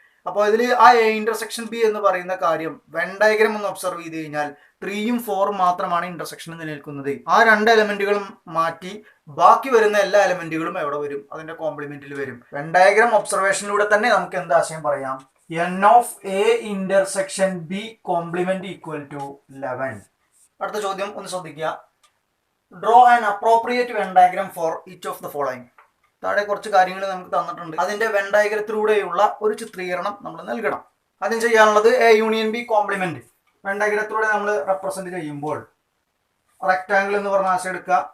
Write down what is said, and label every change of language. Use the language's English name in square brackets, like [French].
[Malayalam] അപ്പോൾ ഇതിൽ ആ എ ഇന്റർസെക്ഷൻ ബി എന്ന് പറയുന്ന കാര്യം വെൻ ഡയഗ്രം ഒന്ന് ഒബ്സർവ് ചെയ്ത് കഴിഞ്ഞാൽ 3ഉം 4ഉം മാത്രമാണ് ഇന്റർസെക്ഷനിൽ നിലനിൽക്കുന്നത്. ആ 2 എലമെന്റുകളും മാറ്റി ബാക്കി വരുന്ന എല്ലാ എലമെന്റുകളും എവിടെ വരും? അതിന്റെ കോംപ്ലിമെന്റിൽ വരും. വെൻ ഡയഗ്രം ഒബ്സർവേഷനിലൂടെ തന്നെ നമുക്ക് എന്ത് ആശയം പറയാം? [English] N of A intersection B complement equal to 11. [Malayalam] അടുത്ത ചോദ്യം ഒന്ന് ശ്രദ്ധിക്കുക. [English] Draw an appropriate Venn diagram for each of the following. [Malayalam] താഴെ കുറച്ച് കാര്യങ്ങൾ നമുക്ക് തന്നിട്ടുണ്ട്. അതിന്റെ വെൻ ഡയഗ്രത്തിലൂടെയുള്ള ഒരു ചിത്രീകരണം നമ്മൾ നൽകണം. ആദ്യം ചെയ്യാനുള്ളത് A union B complement. When ഡയഗ്രത്തിലൂടെ നമ്മൾ റെപ്രസെന്റ് ചെയ്യുമ്പോൾ റെക്ടാങ്കിൾ എന്ന് പറഞ്ഞ ആശയം എടുക്കുക.